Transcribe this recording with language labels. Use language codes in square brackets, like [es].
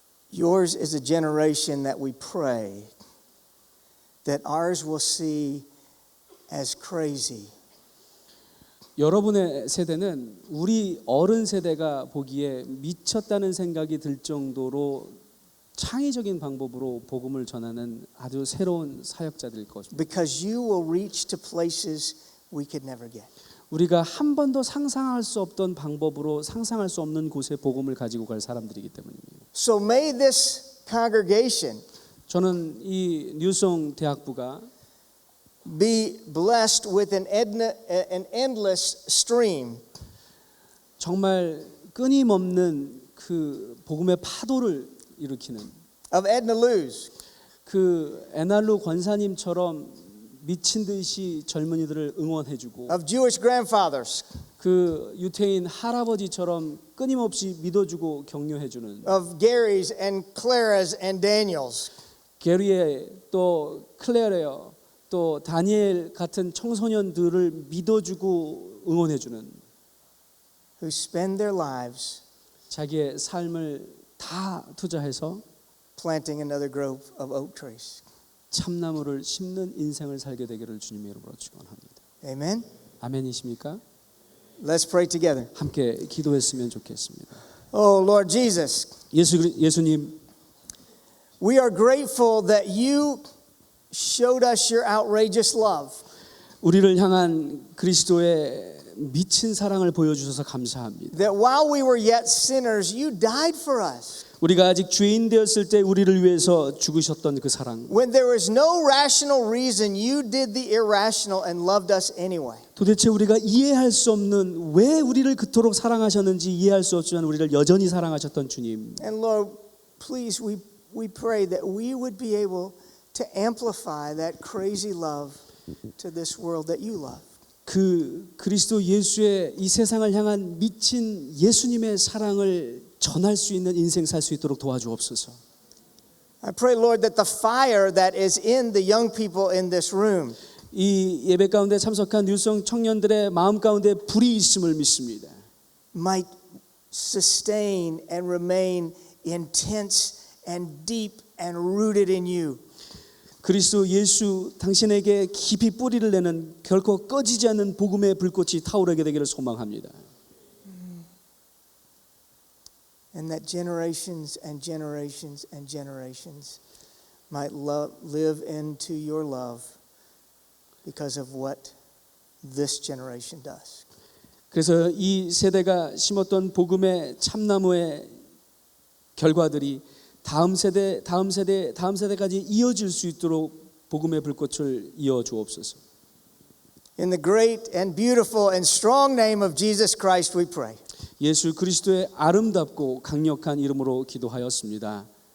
[en] Yours is a generation that we pray that ours will see as crazy. [ko] 여러분의 세대는 우리 어른 세대가 보기에 미쳤다는 생각이 들 정도로 창의적인 방법으로 복음을 전하는 아주 새로운 사역자들일 것입니다. [en] Because you will reach to places we could never get. [ko] 우리가 한 번도 상상할 수 없던 방법으로 상상할 수 없는 곳에 복음을 가지고 갈 사람들이기 때문입니다. [en] So may this congregation [ko] 저는 이 뉴송 대학부가 [en] be blessed with an endless stream [ko] 정말 끊임없는 그 복음의 파도를 일으키는 [en] of Edna Luz, [ko] 그 에날루 권사님처럼 미친 듯이 젊은이들을 응원해주고 [en] of Jewish grandfathers, [ko] 그 유태인 할아버지처럼 끊임없이 믿어주고 격려해주는 [en] of Garys and Claras and Daniels, [ko] 게리에 또 클레어레어 또 다니엘 같은 청소년들을 믿어주고 응원해주는 [en] who spend their lives [ko] 자기의 삶을 다 투자해서 [en] planting another grove of oak trees. [ko] 참나무를 심는 인생을 살게 되기를 주님의 이름으로 축원합니다. [en] Amen. [ko] 아멘이십니까? [en] Let's pray together. [ko] 함께 기도했으면 좋겠습니다. [en] Oh, Lord Jesus, [ko] 예수님, [en] we are grateful that you showed us your outrageous love. [ko] 우리를 향한 그리스도의 미친 사랑을 보여주셔서 감사합니다. [en] That while we were yet sinners, you died for us. [ko] 우리가 아직 죄인 되었을 때 우리를 위해서 죽으셨던 그 사랑. [en] When there was no rational reason, you did the irrational and loved us anyway. [ko] 도대체 우리가 이해할 수 없는 왜 우리를 그토록 사랑하셨는지 이해할 수 없지만 우리를 여전히 사랑하셨던 주님. [en] And Lord, please, we pray that we would be able to amplify that crazy love to this world that you love. [ko] 그 그리스도 예수의 이 세상을 향한 미친 예수님의 사랑을 전할 수 있는 인생 살 수 있도록 도와주옵소서. [en] I pray, Lord, that the fire that is in the young people in this room [ko] 이 예배 가운데 참석한 뉴성 청년들의 마음 가운데 불이 있음을 믿습니다. [en] might sustain and remain intense and deep and rooted in you. [ko] 그리스도 예수 당신에게 깊이 뿌리를 내는 결코 꺼지지 않는 복음의 불꽃이 타오르게 되기를 소망합니다. [en] And that generations and generations and generations might live into your love because of what this generation does. [ko] 그래서 이 세대가 심었던 복음의 참나무의 결과들이 다음 세대까지 이어질 수 있도록 복음의 불꽃을 이어 주옵소서. [en] In the great and beautiful and strong name of Jesus Christ we pray. [ko] 예수 그리스도의 아름답고 강력한 이름으로 기도하였습니다.